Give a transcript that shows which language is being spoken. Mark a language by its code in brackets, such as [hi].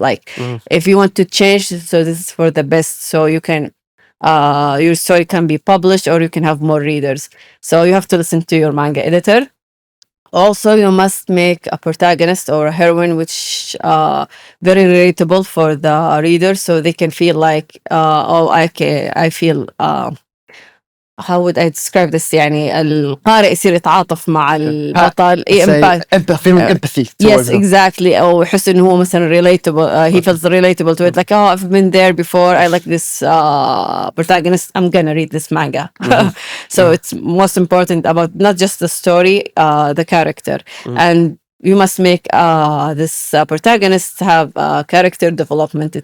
[en] Like, if you want to change, so this is for the best, so you can your story can be published or you can have more readers. So you have to listen to your manga editor. Also, you must make a protagonist or a heroine which very relatable for the reader, so they can feel like, oh, I feel. How would I describe this? [ar] يعني القارئ يصير يتعاطف مع البطل. [en] Feeling empathy towards Yes, them. exactly. [ar] أو يحس إنه هو مثلا relatable. [en] He feels relatable to it. Like, oh, I've been there before. I like this protagonist. I'm gonna read this manga. So it's most important about not just the story, the character, and you must make this protagonist have character development.